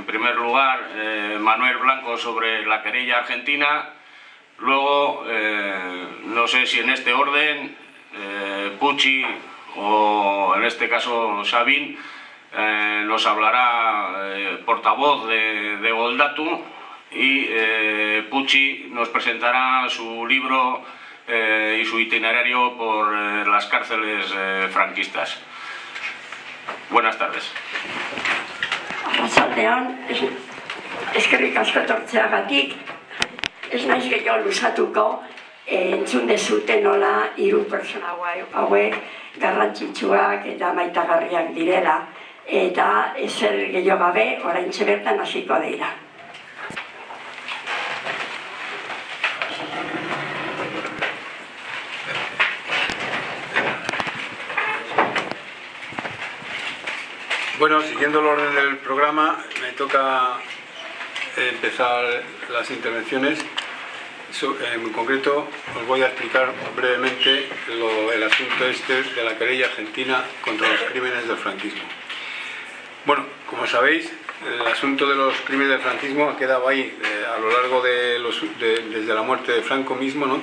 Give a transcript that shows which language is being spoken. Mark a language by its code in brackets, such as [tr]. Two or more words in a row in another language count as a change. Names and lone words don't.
[es] primer lugar, Manuel Blanco sobre la querella argentina, luego, no sé si en este orden, Puchi o en este caso Sabin, nos hablará portavoz de Goldatu, y Puchi nos presentará su libro y su itinerario por las cárceles franquistas. Buenas tardes. [eu] Arratsaldean, eskerrik asko etortzeagatik, ez naiz gehiago luzatuko, entzun dezute nola hiru pertsona hauek garrantzitsuak eta maitagarriak direla, eta ezer gehiago gabe oraintxe bertan hasiko dira. [es] Bueno, siguiendo el orden del programa, me toca empezar las intervenciones. En concreto, os voy a explicar brevemente el asunto este de la querella argentina contra los crímenes del franquismo. Bueno, como sabéis, el asunto de los crímenes del franquismo ha quedado ahí a lo largo desde la muerte de Franco mismo, ¿no?